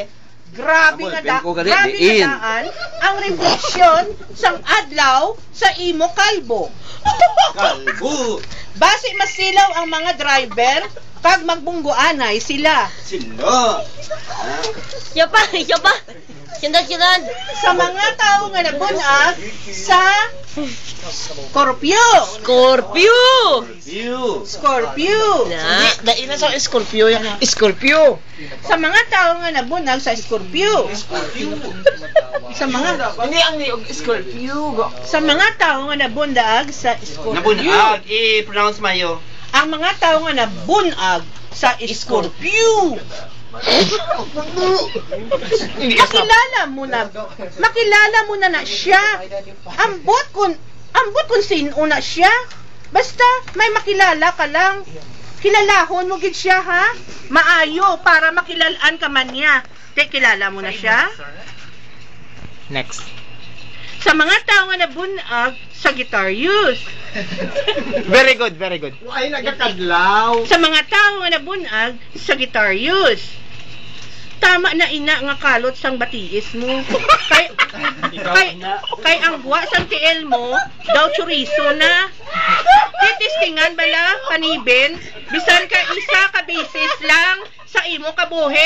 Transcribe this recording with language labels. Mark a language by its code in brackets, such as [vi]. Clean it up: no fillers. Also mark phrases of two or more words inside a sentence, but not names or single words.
[hil] Grabe nga daan ang refleksyon sang adlaw sa imo kalbo. Kalbo. Base masilaw ang mga driver kag magbungguanay sila. Sino? Siya pa! Sindan! Sa mga tao nga nabunag sa Scorpio. Scorpio. Na. [tl] Dahil na sa Scorpio yan. Scorpio. [hil] Sa mga tao nga nabunag sa Scorpio. Sa mga Hindi ang niyog Scorpio. sa mga tao nga nabunag sa Scorpio. Nabunag. I-pronounce mayo. Ang mga tao nga nabunag sa Scorpio. Makilala mo na siya. Ambot kung sino na siya. Basta may makilala ka lang. Kilalahon mo gid siya, ha? Maayo para makilalaan ka man niya. Kilala mo na siya? Next. Sa mga tao nga nabunag sa Guitarius. [en] Very good, very good. [hil] Ay, nagkakadlaw. Sa mga tao nga nabunag sa Guitarius. Tama na ina nga kalot sang batiis mo. Kay ang buwa sang tiel mo, daw chorizo na. Titistingan bala, panibin, bisan ka isa ka bisis lang sa imo kabuhi.